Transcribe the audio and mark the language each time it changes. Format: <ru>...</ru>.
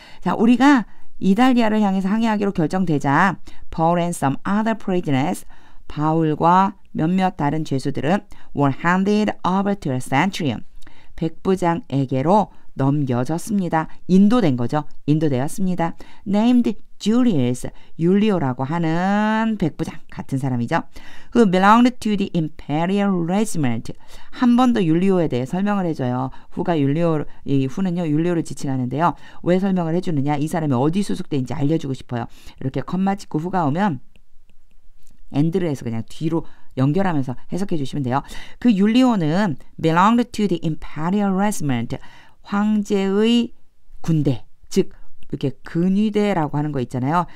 <ko>자, 우리가 이탈리아를 향해서 항해하기로 결정되자 Paul and some other prisoners, 바울과 몇몇 다른 죄수들은 were handed over to a centurion, 백부장에게로 넘겨졌습니다. 인도된 거죠. 인도되었습니다. named Julius, 율리오라고 하는 백부장 같은 사람이죠.</ko> <en>who belonged to the imperial regiment.</en> <ko>한 번 더 율리오에 대해 설명을 해줘요. 이 후는요 율리오를 지칭하는데요. 왜 설명을 해주느냐? 이 사람이 어디 소속된지 알려주고 싶어요. 이렇게 컴마 찍고 후가 오면 엔드를 해서 그냥 뒤로 연결하면서 해석해 주시면 돼요. 그 율리오는 belonged to the imperial regiment, 황제의 군대, 즉 이렇게 근위대라고 하는 거 있잖아요.</ko>